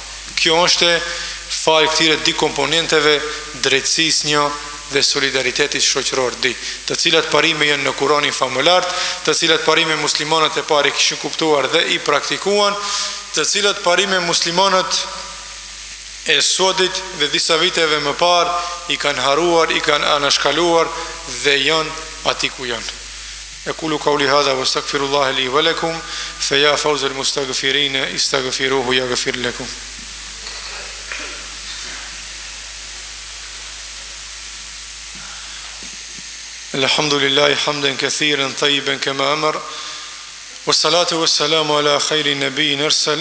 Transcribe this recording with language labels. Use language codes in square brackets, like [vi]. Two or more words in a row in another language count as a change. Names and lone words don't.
[sq] Kjo është fal këtyre dy komponenteve, drejtësisë një dhe solidaritetit shoqëror di, të cilat parime janë në Kur'anin famullar, të cilat parime muslimanët e parë kishin kuptuar dhe i praktikuan, të cilat parime muslimanët e sodit dhe disa viteve më parë i kanë haruar, i kanë anashkaluar dhe janë aty ku janë. [ar] أقول قولي هذا وأستغفر الله لي ولكم فيا فوز المستغفرين استغفروه يغفر لكم. الحمد لله حمدا كثيرا طيبا كما أمر. والصلاة والسلام على خير نبي أرسل.